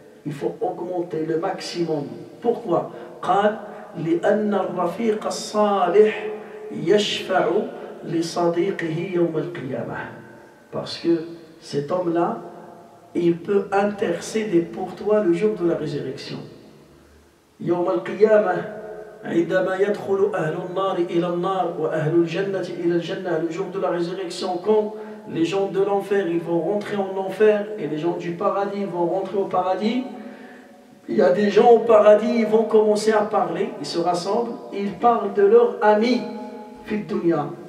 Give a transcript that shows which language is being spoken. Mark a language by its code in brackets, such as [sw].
[fr] Il faut augmenter le maximum. Pourquoi? [ar] قال لأن الرفيق الصالح يشفع لصديقه يوم القيامة. [fr] Parce que cet homme-là, il peut intercéder pour toi le jour de la résurrection. [ar] يوم القيامة عندما يدخل أهل النار إلى النار وأهل الجنة إلى الجنة, [fr] le jour de la résurrection, quand les gens de l'enfer ils vont rentrer en enfer et les gens du paradis vont rentrer au paradis, il y a des gens au paradis, ils vont commencer à parler, ils se rassemblent, ils parlent de leurs amis [ar] fi dunya.